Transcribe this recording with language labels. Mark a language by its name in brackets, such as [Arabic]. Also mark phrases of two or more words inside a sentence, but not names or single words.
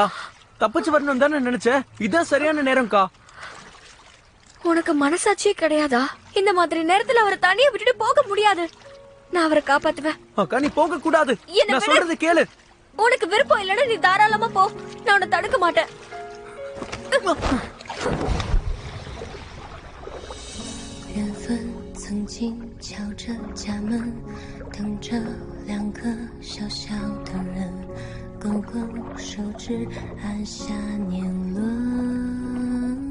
[Tamil] தப்பிச்சு வரணும் தானே நினைச்ச. இதான் சரியான நேரம்க்கா. உனக்கு மனசாட்சியே கிடையாதா? இந்த மாதிரி நேரத்துல அவரை தனியா விட்டுட்டு போக முடியாது. நான் அவரை காப்பாத்துவேன். அக்கா நீ போக கூடாது. என்ன நான் சொல்றது கேளு. உனக்கு விருப்பம் இல்லைன்னா நீ தாராளமா போ. நான் உன்னை தடுக்க மாட்டேன். [Chinese] 缘分曾经敲着家门，等着两个小小的人，勾勾手指按下年轮。